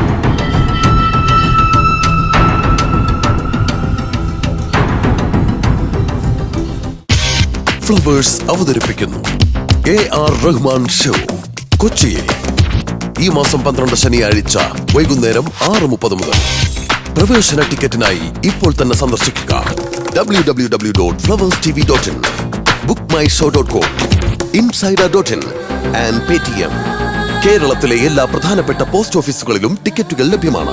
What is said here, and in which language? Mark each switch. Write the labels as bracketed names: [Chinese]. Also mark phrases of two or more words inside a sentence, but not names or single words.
[Malayalam] ഫ്ലവേഴ്സ് അവതരിപ്പിക്കുന്നു AR റഹ്മാൻ ഷോ കൊച്ചിയിൽ ഈ മാസം 12 ശനിയാഴ്ച വൈകുന്നേരം 6:30 മുതൽ. പ്രവേശന ടിക്കറ്റിനായി ഇപ്പോൾ തന്നെ സന്ദർശിക്കുക www.flowerstv.in, [English] bookmyshow.com, insider.in and Paytm. [Malayalam] കേരളത്തിലെ എല്ലാ പ്രധാനപ്പെട്ട പോസ്റ്റ് ഓഫീസുകളിലും ടിക്കറ്റുകൾ ലഭ്യമാണ്.